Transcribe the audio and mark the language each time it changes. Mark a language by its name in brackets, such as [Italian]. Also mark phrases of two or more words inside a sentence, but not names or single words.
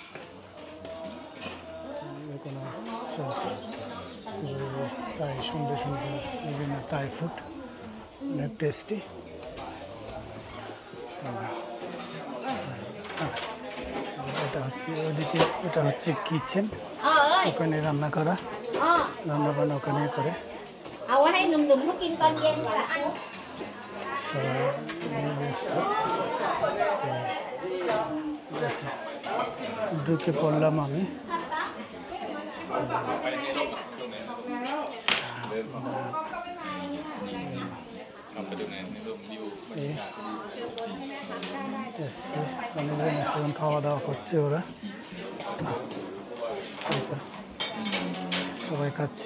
[Bangla] এখনো চলছে তাই সুন্দর সুন্দর বিভিন্ন [English] Thai food, [Bangla] অনেক টেস্টি। এটা হচ্ছে ওইদিকে, এটা হচ্ছে কিচেন, ওখানে রান্না করা, রান্না বান্না ওখানে করে [Thai] เอาไว้ให้หนุ่มๆเขากินตอนเย็นก็ละ [Bangla] সবাই মিলে ব্যস্ত। তো ঠিক আছে, ঢুকে পড়লাম আমি। এখন খাওয়া দাওয়া করছে ওরা, সবাই খাচ্ছে।